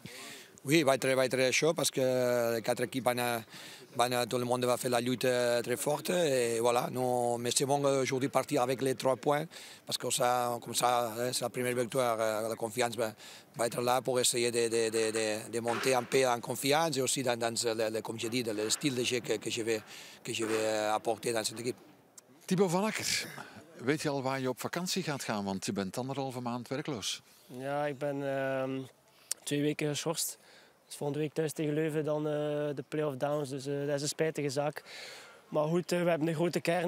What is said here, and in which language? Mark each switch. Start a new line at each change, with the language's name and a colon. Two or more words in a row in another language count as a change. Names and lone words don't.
French: Oui, va être chaud parce que les quatre équipes tout le monde va faire la lutte très forte et voilà. Mais c'est bon aujourd'hui partir avec les 3 points parce que comme ça, c'est la première victoire. La confiance va être là pour essayer de monter un peu en confiance et aussi dans comme je dis, le style de jeu que je vais apporter dans cette équipe.
Dutch: Thibaut van Akker, weet je al waar je op vakantie gaat gaan? Want je bent 1,5 maand werkloos. Ja, ik ben 2 weken geschorst. Dus volgende week thuis tegen Leuven dan de play-off downs. Dus dat is een spijtige zaak. Maar goed, we hebben een grote kern.